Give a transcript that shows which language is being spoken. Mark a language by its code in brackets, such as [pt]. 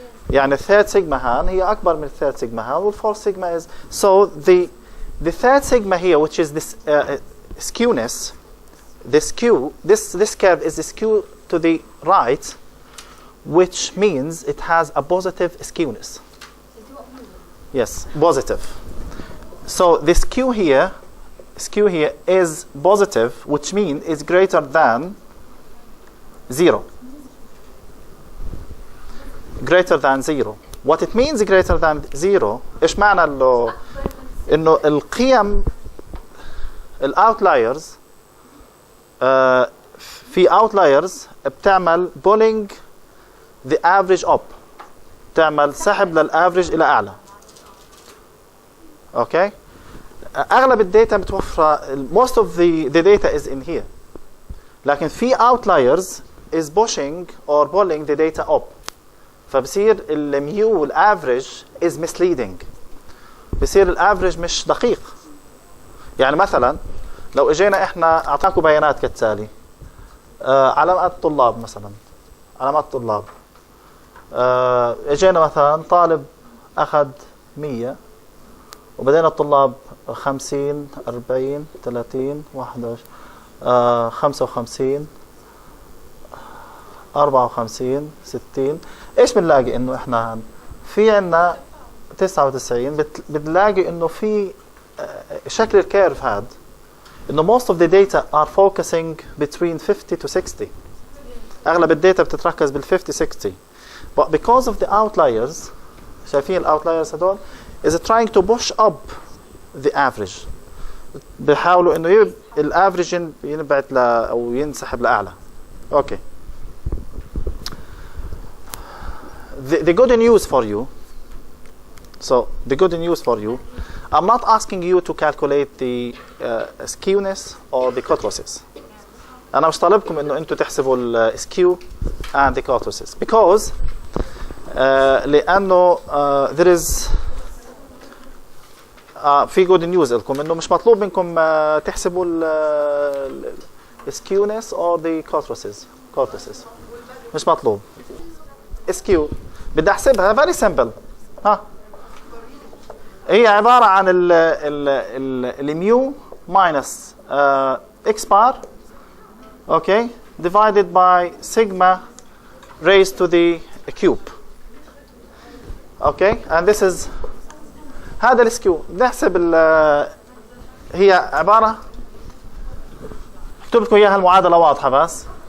[ar] يعني الثيرد sigma هان [en] هي أكبر من الثيرد sigma هان والfourth sigma is, so the third sigma here, which is this skewness, this curve is the skew to the right, which means it has a positive skewness. Yes, positive. So the skew here is positive, which means it's greater than 0. Greater than 0. What it means greater than 0, [ar] إيش معنى إنه القيم الأوتلايرز في outliers بتعمل [en] pulling the average up، [ar] تعمل سحب للأفريج إلى أعلى. [en] Okay. [ar] أغلب الداتا متوفرة، [en] most of the data is in here. [ar] لكن في [en] outliers is pushing or pulling the data up. [ar] فبصير الميو والافريج [en] is misleading. [ar] بصير الافريج مش دقيق. يعني مثلا لو اجينا احنا اعطاكم بيانات كالتالي، علامات الطلاب مثلا، علامات الطلاب، اجينا مثلا طالب اخذ 100 وبدينا الطلاب 50 40 30 11 55 54 60. ايش بنلاقي؟ انه احنا في عندنا 99 بنلاقي انه في شكل الكيرف هذا انه [en] most of the data are focusing between 50 to 60. [ar] اغلب الداتا بتتركز بال 50 60. [en] But because of the outliers، [ar] شايفين الاوتلايرز هدول [en] is trying to push up the average. [ar] بيحاولوا انه الافريج ينبعث او ينسحب لاعلى. اوكي. [en] The good news for you, so the good news for you, I'm not asking you to calculate the skewness or the kurtosis. [ar] أنا مش طالبكم إنه أنتوا تحسبوا ال [en] skew and the kurtosis, because [ar] لأنه [en] there is [ar] في [en] good news [ar] لكم إنه مش مطلوب منكم تحسبوا ال [en] skewness or the kurtosis. [ar] مش مطلوب. [en] skew [ar] بدي احسبها [en] very simple. [ar] هي عبارة عن الميو [en] minus x bar, okay, divided by sigma raised to the cube. Okay, and this is [ar] هذا السكيو. نحسب هي عبارة، اكتب لكم اياها المعادلة واضحة بس.